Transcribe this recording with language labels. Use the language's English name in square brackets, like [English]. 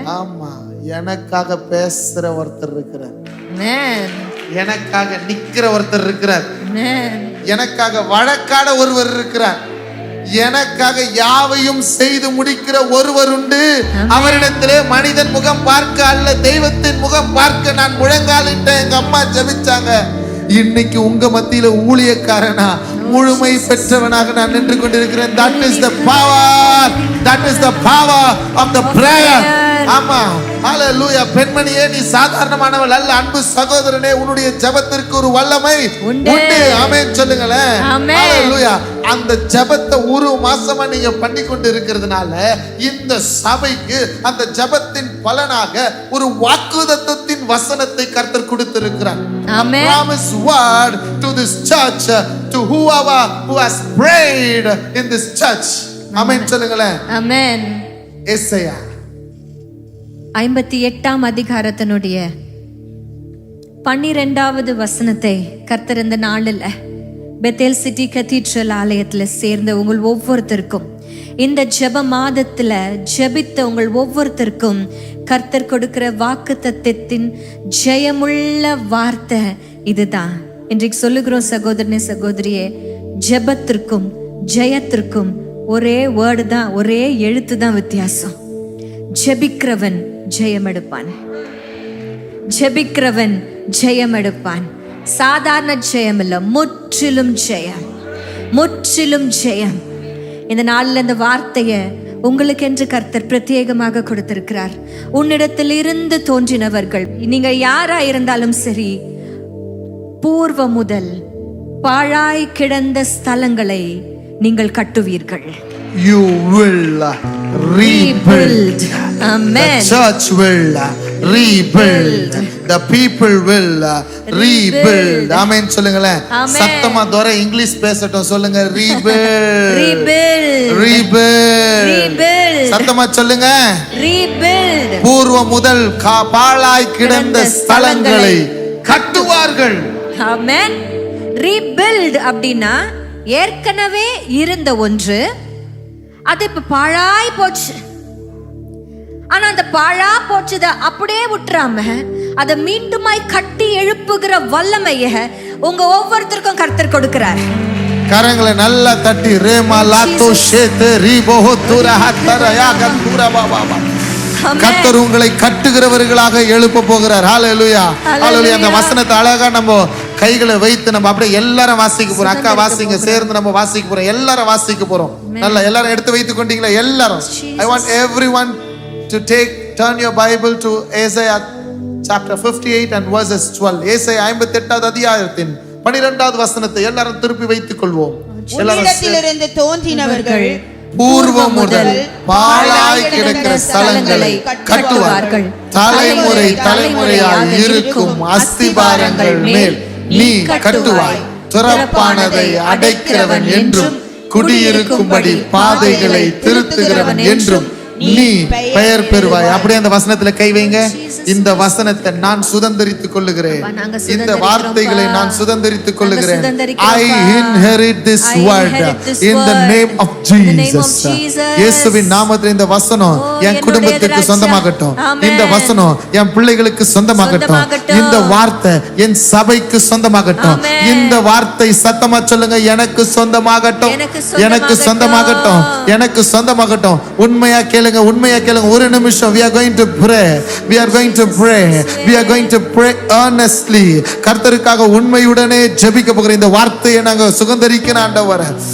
[Tamil] ஆமா, எனக்காக பேசுற ஒருத்தர் இருக்கிறார், எனக்காக நிக்கிற ஒருத்தர் இருக்கிறார், எனக்காக வழக்காட ஒருவர் இருக்கிறார், எனக்காக யாவையும் செய்து முடிக்கிற ஒருவர் உண்டு. அவரிடத்திலே மனிதன் முகம் பார்க்க அல்ல தெய்வத்தின் முகம் பார்க்க நான் முழங்காலிட்ட எங்க அம்மா ஜெபிச்சாங்க. இன்னைக்கு உங்க மத்தியில ஊழியக்காரனா முழுமை பெற்றவனாக நான் நின்று கொண்டிருக்கிறேன். [English] That is the power. That is the power of the prayer. [Tamil] ஆமா, ஹalleluya. பெண்மணியே, நீ சாதாரணமானவள் அல்ல. அன்பு சகோதரனே, உன்னுடைய ஜெபத்திற்கு ஒரு வல்லமை உண்டு. ஆமென் சொல்லுங்களேன். ஹalleluya. அந்த ஜெபத்தை ஒரு மாசமா நீங்க பண்ணி கொண்டு இருக்கிறதுனால இந்த சபைக்கு அந்த ஜெபத்தின் பலனாக ஒரு வாக்குத்தத்தத்தின் வசனத்தை கர்த்தர் கொடுத்திருக்கிறார். ஆமென். [English] Promise word to this church, to whoever who has prayed in this church. [Tamil] ஆமென் சொல்லுங்களேன். ஆமென். எசையா 58ஆம் அதிகாரத்தினுடைய 12வது வசனத்தை கர்த்தர் இந்த நாளில் பெத்தேல் சிட்டி கத்தீட்ரல் ஆலயத்தில் சேர்ந்த உங்கள் ஒவ்வொருத்தருக்கும், இந்த ஜெப மாதத்துல ஜெபித்த உங்கள் ஒவ்வொருத்தருக்கும் கர்த்தர் கொடுக்கிற வாக்குத்தத்தத்தின் ஜெயமுள்ள வார்த்தை இதுதான். இன்றைக்கு சொல்லுகிறோம் சகோதரனே சகோதரியே, ஜெபத்திற்கும் ஜெயத்திற்கும் ஒரே வேர்டு தான், ஒரே எழுத்து தான் வித்தியாசம். ஜெபிக்கிறவன் ஜெயமெடுப்பான், ஜெபிக்கிறவன் ஜெயமெடுப்பான். சாதாரண ஜெயம் இல்ல, முற்றிலும் ஜெயம், முற்றிலும் ஜெயம். இந்த நாளில் இந்த வார்த்தையை உங்களுக்கு என்று கர்த்தர் பிரத்யேகமாக கொடுத்திருக்கிறார். உன்னிடத்தில் இருந்து தோன்றினவர்கள், நீங்க யாரா இருந்தாலும் சரி, பூர்வ முதல் பாழாய் கிடந்த ஸ்தலங்களை நீங்கள் கட்டுவீர்கள். [English] You will rebuild. Amen. The church will rebuild. The people will rebuild. [Tamil] ஆமென் சொல்லுங்களேன். சத்தமா தோர இங்கிலீஷ் பேசட்டும். சொல்லுங்க, [English] rebuild. Rebuild. Rebuild. Rebuild. [Tamil] சத்தமா சொல்லுங்க, [English] rebuild. [Tamil] பூர்வ முதல் பாழாய் கிடந்த ஸ்தலங்களை கட்டுவார்கள். ஆமென். rebuild அப்படின்னா ஏற்கனவே இருந்த ஒன்று, அது இப்ப பாழாய் போச்சு. ஆனா அந்த பாழா போச்சத அப்படியே விட்டுறாம அதை மீண்டுமாய் கட்டி எழுப்புகிற வல்லமைய உங்க ஒவ்வொருத்தருக்கும் கர்த்தர் கொடுக்கிறார். கரங்களை நல்லா தட்டி ரேமா லாத்தோ ஷேதே ரிபோஹோ துரஹதரயா கந்துரா பாபா. கர்த்தர் உங்களை கட்டுகிறவர்களாக எழுப்ப போகிறார். ஹalleluya. ஹalleluya. அந்த வசனத்தை அழகா நம்ம கைகளை வைத்து நம்ம அப்படியே எல்லாரும் வாசிக்க போறோம். அக்கா வாசிங்க, சேர்ந்து நம்ம வாசிக்க போறோம். எல்லாரும் வாசிக்க போறோம். நல்லா எல்லாரும் எடுத்து வைத்துக் கொண்டீங்களா? எல்லாரும். [English] I want everyone to turn your Bible to Isaiah chapter 58 and verses 12. [Tamil] ஏசாயா 58வது அதிகாரத்தின் 12வது வசனத்தை எல்லாரும் திருப்பி வைத்துக் கொள்வோம். உன்னிடத்திலிருந்து தோன்றினவர்கள் பூர்வம் முதல் பாழாய் கிடக்கிற ஸ்தலங்களை கட்டுவார்கள். தலைமுறை தலைமுறையாய் இருக்கும் அஸ்திபாரங்கள் மேல் நீ கட்டுவாய். துறப்பானதை அடைக்கிறவன் என்றும் குடியிருக்கும்படி பாதைகளை திருத்துகிறவன் என்றும் நீ பெயர் பெறுவாய். அப்படியே அந்த வசனத்துல கை வைங்க. இந்த வசனத்தை நான் சுதந்தரித்துக் கொள்ளுகிறேன். இந்த வார்த்தைகளை நான் சுதந்தரித்துக் கொள்ளுகிறேன். [English] I inherit this word in the name of Jesus. [Tamil] இயேசுவின் நாமத்தில் இந்த வசனம் என் குடும்பத்துக்கு சொந்தமாகட்டும். இந்த வசனம் என் பிள்ளைகளுக்கு சொந்தமாகட்டும். இந்த வார்த்தை என் சபைக்கு சொந்தமாகட்டும். இந்த வார்த்தை சத்தமா சொல்லுங்க, எனக்கு சொந்தமாகட்டும், எனக்கு சொந்தமாகட்டும், எனக்கு சொந்தமாகட்டும். உண்மையா கேளுங்க, உண்மையா கேளுங்க. ஒரு நிமிஷம். [English] we are going to pray, we are going to pray, we are going to pray earnestly. [Tamil] கர்த்தருக்காக உண்மையுடனே ஜெபிக்க போகிற இந்த வார்த்தையை நாங்க சுகந்தரிக்கணும் ஆண்டவரே.